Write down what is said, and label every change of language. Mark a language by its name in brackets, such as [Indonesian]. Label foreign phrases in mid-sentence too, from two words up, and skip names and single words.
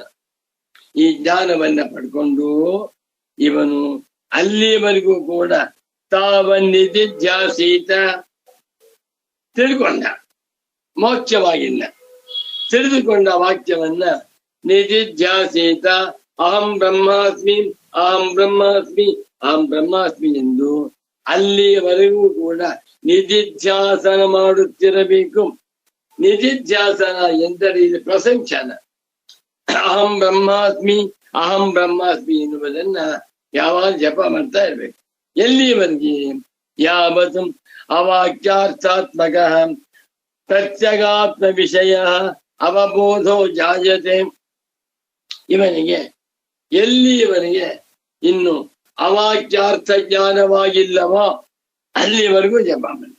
[Kannada] ಈ ಜ್ಞಾನವನ್ನ ಪಡ್ಕೊಂಡು ಇವನು ಅಲ್ಲಿವರೆಗೂ ಕೂಡ ತಾವನ್ನಿಧಿಧ್ಯಾಸೀತ ತಿಳ್ಕೊಂಡ, ಮೋಕ್ಷವಾಗಿಲ್ಲ. ತಿಳಿದುಕೊಂಡ ವಾಕ್ಯವನ್ನ ನಿಧಿಧ್ಯಾಸೀತ [Sanskrit] अहं ब्रह्मास्मि, अहं ब्रह्मास्मि, अहं ब्रह्मास्मि [Kannada] ಎಂದು ಅಲ್ಲಿವರೆಗೂ ಕೂಡ ನಿಧಿಧ್ಯಾಸನ ಮಾಡುತ್ತಿರಬೇಕು. ನಿಧಿಧ್ಯಾಸನ ಎಂದರೆ ಇದು ಪ್ರಸಂಖ್ಯಾನ. [Sanskrit] अहं ब्रह्मास्मि, अहं ब्रह्मास्मि [Kannada] ಎನ್ನುವುದನ್ನ ಯಾವಾಗ ಜಪ ಮಾಡ್ತಾ ಇರ್ಬೇಕು. ಎಲ್ಲಿವರೆಗೆ? [Sanskrit] यावत् अवाक्यार्थात्मक प्रत्यगात्म विषय अवबोधो जायते. [Kannada] ಇವನಿಗೆ ಎಲ್ಲಿವರೆಗೆ ಇನ್ನು ಅವಾಕ್ಯಾರ್ಥ ಜ್ಞಾನವಾಗಿಲ್ಲವೋ ಅಲ್ಲಿವರೆಗೂ ಜಪ ಮಾಡಿ.